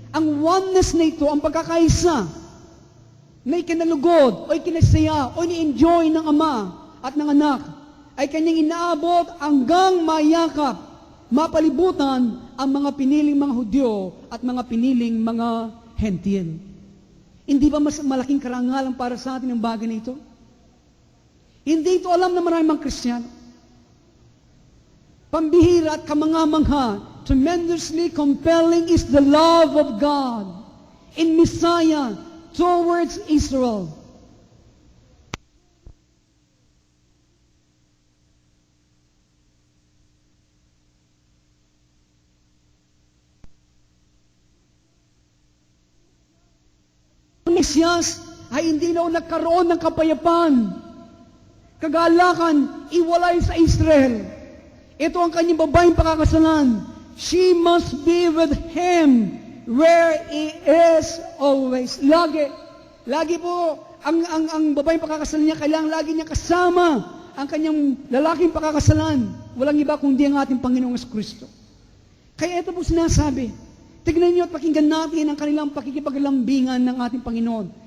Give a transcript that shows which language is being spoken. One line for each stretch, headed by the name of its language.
Filipino: Ang oneness na ito, ang pagkakaisa, na ikinalugod, o ikinasaya, o ni-enjoy ng Ama at ng Anak, ay Kanyang inaabot hanggang mayakap, mapalibutan ang mga piniling mga Hudyo at mga piniling mga Hentil. Hindi ba mas malaking karangalan para sa atin ang bagay na ito? Hindi ito alam ng maraming mga Kristiyano. Pambihira at kamangha-mangha,
English: tremendously compelling is the love of God in Messiah towards Israel.
Filipino: Mesyas ay hindi na nagkaroon ng kapayapaan, kagalakan, iwalay sa Israel. Ito ang kanyang babaeng pakakasalan.
English: She must be with him where he is always.
Filipino: Lagi po, ang babaeng pakakasalan niya, kailangan lagi niya kasama ang kanyang lalaking pakakasalan. Walang iba kundi ang ating Panginoong Kristo. Kaya ito po sinasabi, tignan niyo at pakinggan natin ang kanilang pakikipaglambingan ng ating Panginoon.